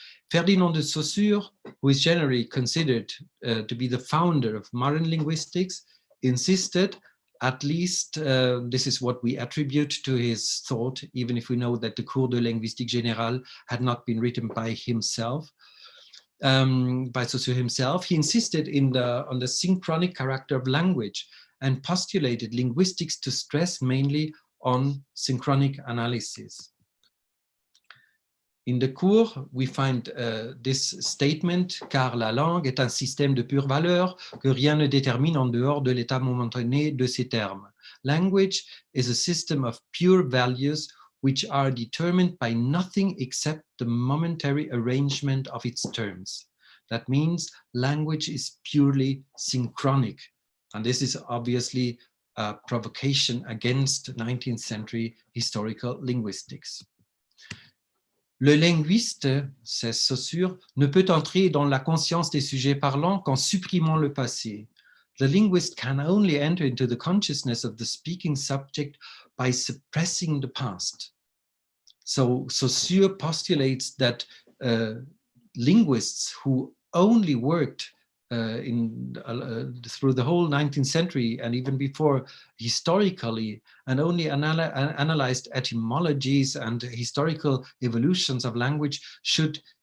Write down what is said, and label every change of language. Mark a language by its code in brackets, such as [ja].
[en] Ferdinand de Saussure, who is generally considered to be the founder of modern linguistics, insisted, at least this is what we attribute to his thought, even if we know that the Cours de Linguistique Générale had not been written by himself, by Saussure himself. He insisted on the synchronic character of language and postulated linguistics to stress mainly on synchronic analysis. In the cours, we find this statement, [fr] car la langue est un système de pure valeur que rien ne détermine en dehors de l'état momentané de ses termes. [en] Language is a system of pure values which are determined by nothing except the momentary arrangement of its terms. That means language is purely synchronic. And this is obviously a provocation against 19th century historical linguistics. [fr] Le linguiste, [en] says Saussure, [fr] ne peut entrer dans la conscience des sujets parlants qu'en supprimant le passé. [en] The linguist can only enter into the consciousness of the speaking subject by suppressing the past. So Saussure postulates that linguists who only worked through the whole 19th century and even before historically, and only analyzed etymologies and historical evolutions of language should